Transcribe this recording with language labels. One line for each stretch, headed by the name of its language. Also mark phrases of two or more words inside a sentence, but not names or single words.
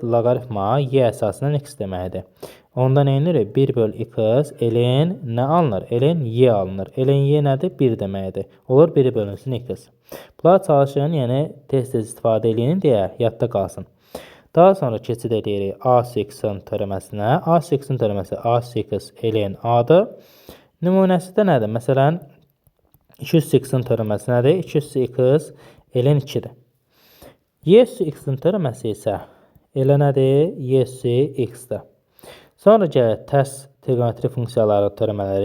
Azerbaijani: Loqaritma y əsasından x deməkdir. Onda nə edilir? 1 bölü x ln nə alınır? Ln y alınır. Ln y nədir? 1 deməkdir. Olur 1 bölünsün x. Bunlar çalışın, yəni tez-tez istifadə edin deyə yadda qalsın. Daha sonra keçid edirik a(x)-in törəməsinə. a(x)in törəməsi a(x) ln a-dır. Nümunəsi də nədir? Məsələn, 2x-in törəməsi nədir? 2x ln 2-dir. y(x)in törəməsi isə elə nədir? y(x)dir. Sonra gəlir tərs trigonometri funksiyaların törəmələri.